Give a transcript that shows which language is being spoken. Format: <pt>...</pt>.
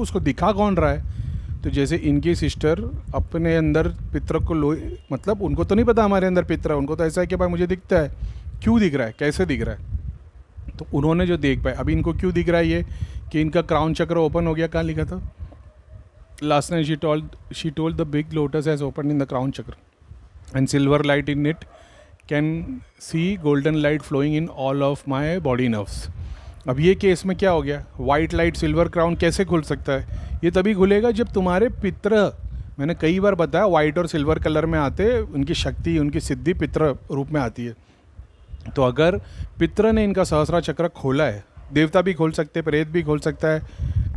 <hi>उसको दिखा कौन रहा है? तो जैसे इनकी सिस्टर अपने अंदर पितर को मतलब उनको तो नहीं पता हमारे अंदर पितर है, उनको तो ऐसा है कि भाई मुझे दिखता है, क्यों दिख रहा है, कैसे दिख रहा है। तो उन्होंने जो देख पाया, अभी इनको क्यों दिख रहा है ये कि इनका क्राउन चक्र ओपन हो गया। कहाँ लिखा था?</hi> <en>Last night she told the big lotus has open in the crown chakra. and silver light in it can see golden light flowing in all of my body nerves.</en> <hi>अब ये केस में क्या हो गया, वाइट लाइट सिल्वर क्राउन कैसे खुल सकता है? ये तभी खुलेगा जब तुम्हारे पित्र, मैंने कई बार बताया, वाइट और सिल्वर कलर में आते, उनकी शक्ति, उनकी सिद्धि पित्र रूप में आती है। तो अगर पित्र ने इनका सहस्रा चक्र खोला है, देवता भी खोल सकते, प्रेत भी खोल सकता है।</hi>